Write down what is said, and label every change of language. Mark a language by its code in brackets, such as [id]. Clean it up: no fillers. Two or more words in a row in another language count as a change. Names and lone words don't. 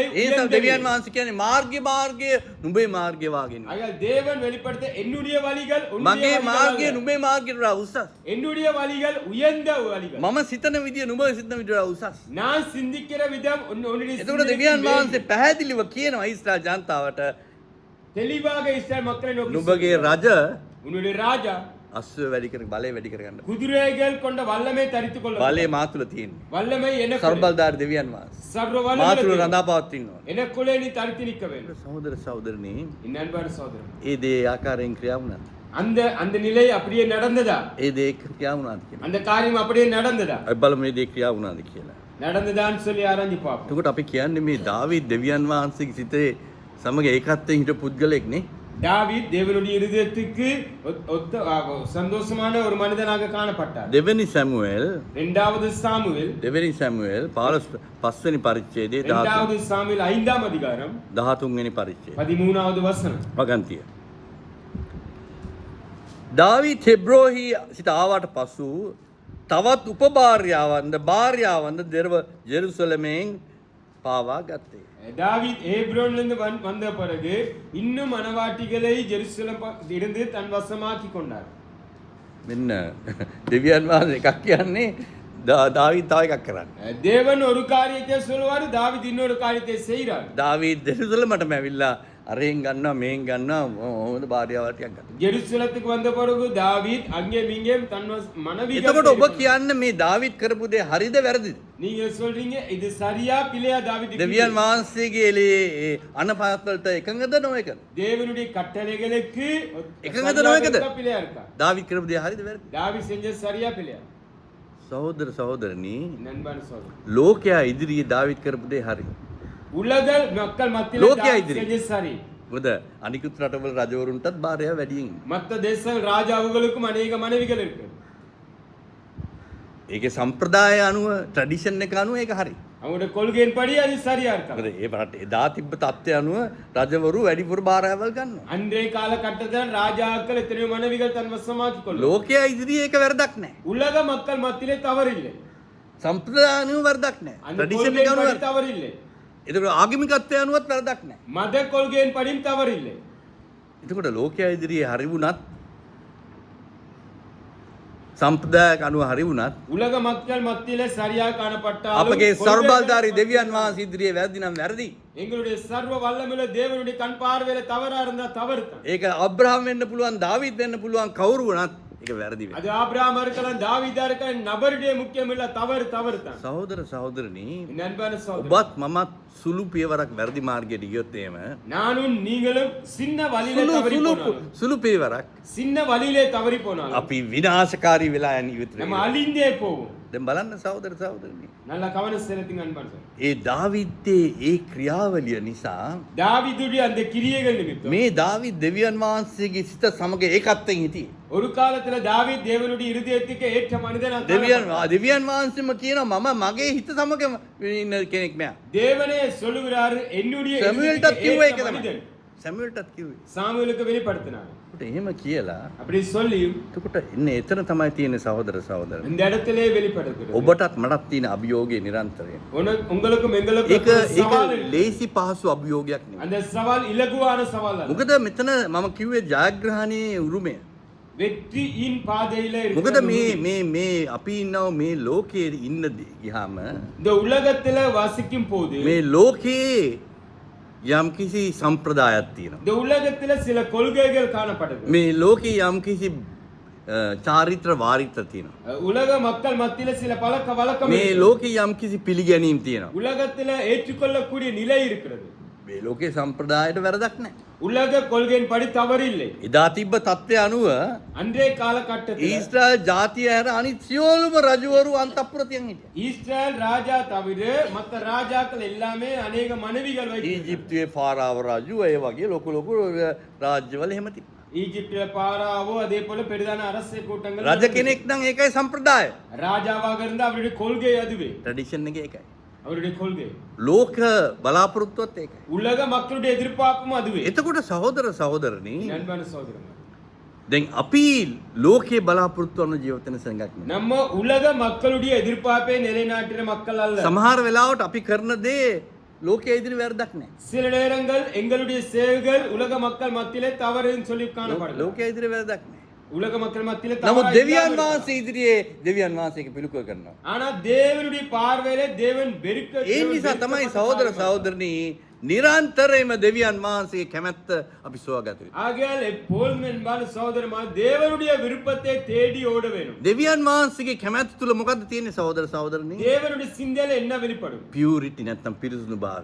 [si] ඒ නිසා [ta] உயர்ந்தது. [si] දෙවියන් වහන්සේ කියන්නේ මාර්ගය නුඹේ මාර්ගය වාගෙන. [ta] ஆகையால் தேவன் வெளிப்படுத்த என்னுடைய வழிகள் உன்னுடைய [si] මගේ [ta] வழிகள் [si] මාර්ගය [ta] அல்ல. [si] නුඹේ මාර්ගයට වඩා උසස්. [ta] என்னுடைய வழிகள் உயர்ந்த வழிகள். [si] මම සිතන විදිය නුඹ සිතන විදියට වඩා උසස්. [ta] நான் சிந்திக்கிற விதம் உன்னுடைய [si] එතකොට [ta] சிந்தனைக்கு [si] දෙවියන් [ta] மேல். [si] වහන්සේ පැහැදිලිව කියනවා ඊශ්‍රායල් ජනතාවට [ta] தெளிவாக இஸ்ரவேல் மக்களை நோக்கி [si] නුඹගේ [ta] சொல்கிறார். [si] රජ [ta] உன்னுடைய ராஜா [si] අස්සය වැඩි කර බලය වැඩි කරගන්න. [ta] குதிரைகள் கொண்ட வல்லமை தரித்துக் கொள்ள [si] බලය මා තුළ තියෙන්නේ. [ta] வல்லமை எனக்கு [si] සර්බල්ධාරි දෙවියන් වහන්සේ. [ta] சர்வ [si] මා තුළ [ta] வல்லமை [si] රඳා පවතිනවා. [ta] எனக்குள்ளே நீ தரித்து நிற்க வேண்டும். [si] සහෝදර සහෝදරනි [ta] என் அன்பான சகோதரன், [si] ඒ දේ ආකාරයෙන් ක්‍රියා වුණා. [ta] அந்த அந்த நிலை அப்படியே நடந்ததா? [si] ඒ දේ ක්‍රියා වුණාද කියලා. [ta] அந்த காரியம் அப்படியே நடந்ததா? [si] අපි බලමු මේ දේ ක්‍රියා වුණාද කියලා. [ta] நடந்ததான்னு சொல்லி ஆராய்ஞ்சு பார்ப்போம். [si] එතකොට අපි කියන්නේ මේ දාවීද් දෙවියන් වහන්සේගේ සිතේ සමග ඒකත්වයෙන් හිටපු පුද්ගලෙක් නේ. [ta] தாவீத் தேவனுடைய இருதயத்துக்கு ஒத்த சந்தோஷமான ஒரு மனிதனாக காணப்பட்டார். [si] දෙවෙනි සැමුවෙල් [ta] இரண்டாவது சாமுவேல் [si] 5 වෙනි පරිච්ඡේදයේ [ta] 2வது சாமுவேல் 5ஆம் அதிகாரம் [si] 13 වෙනි පරිච්ඡේදය. [ta] 13வது வசனம். [si] වගන්තිය. දාවීද් හෙබ්‍රෝහි සිට ආවට පසු තවත් උපභාර්යාවන්ද භාර්යාවන්ද දෙරව ජෙරුසලමෙන් පාවා ගත්තේ. [ta] தாவீத் ஹேப்ரோனிலிருந்து வந்த பிறகு இன்னும் மனவாட்டிகளை ஜெருசலம் இருந்து தன் வசமாக்கி கொண்டார். [si] මෙන්න දෙවියන් වහන්සේ එකක් කියන්නේ දාවීද් තව එකක් කරන්නේ. [ta] தேவன் ஒரு காரியத்தை சொல்வாரு, தாவீத் இன்னொரு காரியத்தை செய்கிறார். [si] දාවීද් ජෙරුසලමටම ඇවිල්ලා අරෙන් ගන්නවා මේන් ගන්නවා හොඳ භාර්යාවක් ටිකක් ගන්නවා. [ta] ஜெருசலத்துக்கு வந்த பிறகு தாவீத் அங்கேயும் இங்கேயும் தன் மனைவிகள் [si] එතකොට ඔබ කියන්නේ මේ දාවීද් කරපු දේ හරිද වැරදිද? [ta] நீங்க சொல்றீங்க இது சரியா பிழையா? தாவீது [si] දෙවියන් වහන්සේගේ අනපහත් වලට එකඟද නොවේකද? [ta] தேவனுடைய கட்டளைகளுக்கு [si] එකඟද [ta] சரியா [si] නොවේකද? [ta] இருக்கா, பிழையா இருக்கா? [si] දාවීද් කරපු දේ හරිද වැරදිද? [ta] தாவீது செஞ்சது சரியா பிழையா? [si] සහෝදර සහෝදරනි [ta] நண்பன் சொல்றேன், [si] ලෝකයා ඉදිරියේ දාවීද් කරපු දේ හරි. [ta] உலக மக்கள் மத்தியில [si] லோக்கியா தாவீது இதிரி. [ta] செஞ்சது சரி. [si] මොකද අනිකුත් රටවල රජවරුන්ටත් භාර්යාව වැඩියෙන් ඉන්නේ. [ta] மத்த தேச ராஜாவுகளுக்கும் அநேக மனைவிகள் இருக்கு. [si] ඒකේ සම්ප්‍රදාය අනුව ට්‍රැඩිෂන් එක අනුව ඒක හරි. [ta] அவங்களுடைய கொள்கையின் படி அது சரியா இருக்கா? [si] මොකද ඒ රට එදා තිබ්බ තත්ත්වය අනුව රජවරු වැඩිපුර භාරයවල් ගන්නවා. [ta] அன்றைய காலகட்டத்தில் ராஜாக்கள் எத்தனையோ மனைவிகள் தன் வசமாக்கிக் கொள்ளும். [si] ලෝකයා ඉදිරියේ ඒක වැරදක් නැහැ. [ta] உலக மக்கள் மத்தியிலே தவறில்லை. [si] සම්ප්‍රදාය අනුව වැරදක් නැහැ. [ta] அந்த [si] ට්‍රැඩිෂන් එක [ta] கொள்கையின் [si] අනුව [ta] படி தவறில்லை. [si] ඒකට ආගමිකත්වය අනුවත් වැරදක් නැහැ. [ta] மத கொள்கையின் படியும் தவறில்லை. [si] එතකොට ලෝකයා ඉදිරියේ හරි වුණත් සම්ප්‍රදායක අනුව හරි වුණත් [ta] உலக மக்கள் மத்தியிலே சரியாக காணப்பட்டாலும் [si] අපගේ [ta] கொள்கைகள் [si] සර්බල්ධාරී දෙවියන් වහන්සේ ඉදිරියේ වැරදි නම් වැරදි. [ta] எங்களுடைய சர்வ வல்லமையுள்ள தேவனுடைய கண் பார்வையில தவறா இருந்தா தவறு தான். [si] ඒක අබ්‍රහම් වෙන්න පුළුවන්, දාවිද් වෙන්න පුළුවන්, කවුරු වුණත් ඒක වැරදි වෙනවා. [ta] அது ஆபிரகாமா இருக்கலாம், தாவீதா இருக்கலாம், நபருடைய முக்கியம் இல்ல, தவறு தான். [si] සහෝදර සහෝදරනි, [ta] என் அன்பான சகோதரர், [si] ඔබත් මමත් සුළු පියවරක් වැරදි මාර්ගයට ගියොත් එහෙම [ta] நானும் நீங்களும் சின்ன வழியிலே தவறி போனாலும் [si] සුළු පියවරක් [ta] சின்ன வழியிலே தவறி போனாலும் [si] අපි විනාශකාරී වෙලා යන ඉවතර [ta] நம்ம [si] වෙනවා. [ta] அழிந்தே போவோம். [si] දැන් බලන්න සහෝදර සහෝදරනි, [ta] நல்ல கவனம் செலுத்துங்க அன்பான சகோதரர். [si] ඒ දාවිද්ගේ ඒ ක්‍රියාවලිය නිසා [ta] தாவீதுடைய அந்த கிரியைகள் நிமித்தம் [si] මේ දාවිද් දෙවියන් වහන්සේගේ සිත සමග ඒකත්වයෙන් හිටියේ. [ta] ஒரு காலத்துல தாவீது தேவனுடைய இருதயத்துக்கு ஏற்ற மனிதனா [si] දෙවියන් වහන්සේම කියනවා මම මගේ හිත සමග ඉන්න කෙනෙක් මෙයා. [ta] தேவனே சொல்லுகிறாரு, என்னுடைய [si] සැමුවෙල්ටත් කිව්වේ ඒක [ta] ஏற்ற [si] තමයි. [ta] மனிதன். [si] සැමුවෙල්ටත් කිව්වේ. [ta] சாமுவேலுக்கு வெளிப்படுத்தினார். [si] ඒකට එහෙම කියලා [ta] அப்படி சொல்லி [si] එතකොට එන්නේ එතන තමයි තියෙන්නේ සහෝදර සහෝදරනි. [ta] இந்த இடத்திலே வெளிப்படுகிறது. [si] ඔබටත් මටත් තියෙන අභියෝගය නිරන්තරයෙන්. [ta] உங்களுக்கும் எங்களுக்கும் [si] ඒක [ta] சவால் இருக்கு. [si] ලේසි පහසු අභියෝගයක් නෙවෙයි. [ta] அந்த சவால் இலகுவான சவால் அல்ல. [si] මොකද මෙතන මම කිව්වේ ජයග්‍රහණයේ උරුමය. [ta] வெற்றியின் பாதையில [si] මොකද [ta] இருக்கிற [si] මේ අපි ඉන්නව මේ ලෝකයේ ඉන්න ගියාම [ta] இந்த உலகத்துல வசிக்கும் போது [si] මේ ලෝකයේ යම්කිසි සම්ප්‍රදායක් තියෙනවා. [ta] இந்த உலகத்துல சில கொள்கைகள் காணப்படுது. [si] මේ ලෝකයේ යම්කිසි චාරිත්‍ර වාරිත්‍ර තියෙනවා. [ta] உலக மக்கள் மத்தியில சில பழக்க வழக்கம் [si] මේ ලෝකයේ යම්කිසි පිළිගැනීම් තියෙනවා. [ta] உலகத்துல ஏற்றுக்கொள்ளக்கூடிய நிலை இருக்கிறது. [si] මේ ලෝකයේ සම්ප්‍රදායට වැරදක් නැහැ. [ta] உலக கொள்கையின் படி தவறு இல்லை. [si] එදා තිබ්බ තත්ත්වය අනුව [ta] அன்றைய காலகட்டத்தில் [si] ඊශ්‍රායල් ජාතිය හැර අනිත් සියලුම රජවරු අන්තපුරතියන් හිටියා. [ta] இஸ்ரேல் ராஜா தவிர மற்ற ராஜாக்கள் எல்லாமே அநேக மனைவிகள் வைத்திருந்தார்கள். [si] ඊජිප්තුවේ ෆාරාව රජු ඒ වගේ ලොකු ලොකු රාජ්‍යවල එහෙම තිබ්බා. [ta] ஈஜிப்ட்ல பாராவோ அதே போல பெரிதான அரச கூட்டங்கள் [si] රජ කෙනෙක් නම් ඒකයි සම්ප්‍රදාය. [ta] ராஜாவாக இருந்தா அவருடைய கொள்கை அதுவே. [si] ට්‍රැඩිෂන් එක ඒකයි. [ta] அவருடைய கொள்கை. [si] ලෝක බලාපොරොත්තුවත් ඒකයි. [ta] உலக மக்களுடைய எதிர்பார்ப்பும் அதுவே. [si] එතකොට සහෝදර සහෝදරනි, [ta] அன்பான சகோதரர்களே, [si] දැන් අපි ලෝකයේ බලාපොරොත්තු වන ජීවිත වෙන සංගයක් නෙමෙයි. [ta] நம்ம உலக மக்களுடைய எதிர்பார்ப்பை நிலைநாட்டுற மக்கள் அல்ல. [si] සමහර වෙලාවට අපි කරන දේ ලෝකයේ ඉදිරි වැරදක් නැහැ. [ta] சில நேரங்கள் எங்களுடைய செயல்கள் உலக மக்கள் மத்தியிலே தவறுன்னு சொல்லி காணப்படும். [si] ලෝකයේ ඉදිරි වැරදක් නැහැ. [ta] உலக மக்கள் மத்தியிலே [si] නමුත් [ta] தவறு [si] දෙවියන් වහන්සේ ඉදිරියේ දෙවියන් වහන්සේගේ පිළිකුව කරනවා. [ta] ஆனா தேவனுடைய பார்வையிலே தேவன் வெறுக்க [si] ඒ නිසා තමයි සහෝදර සහෝදරනි නිරන්තරයෙන්ම දෙවියන් වහන්සේගේ කැමැත්ත අපි සොයාගත යුතුයි. [ta] ஆகையால் எப்போதும் என்பால் சகோதரமா தேவனுடைய விருப்பத்தை தேடி ஓட வேணும். [si] දෙවියන් වහන්සේගේ කැමැත්ත තුල මොකද්ද තියෙන්නේ සහෝදර සහෝදරනි? [ta] தேவனுடைய சிந்தையில என்ன வெளிப்படும்? [si] පියුරිටි නැත්නම් පිරිසුදු භාවය.